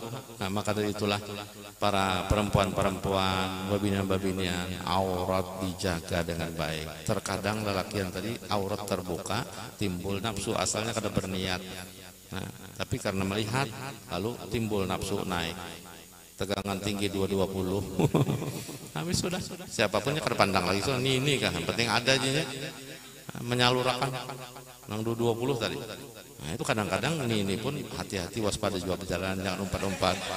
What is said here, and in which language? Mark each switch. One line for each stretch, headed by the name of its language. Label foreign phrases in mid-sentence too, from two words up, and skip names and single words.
Banjar: Nah, maka dari itulah para perempuan-perempuan, babinian-babinian, aurat dijaga dengan baik. Terkadang lelaki yang tadi aurat terbuka, timbul nafsu, asalnya kada berniat. Nah, tapi karena melihat lalu timbul nafsu naik. Tegangan tinggi 220. Habis sudah. Siapapun yang kada pandang lagi soal ini kan, yang penting ada aja ya. Menyalurkan nang 220 tadi. Nah, itu kadang-kadang ini pun hati-hati, waspada juga perjalanan, jangan umpat-umpat.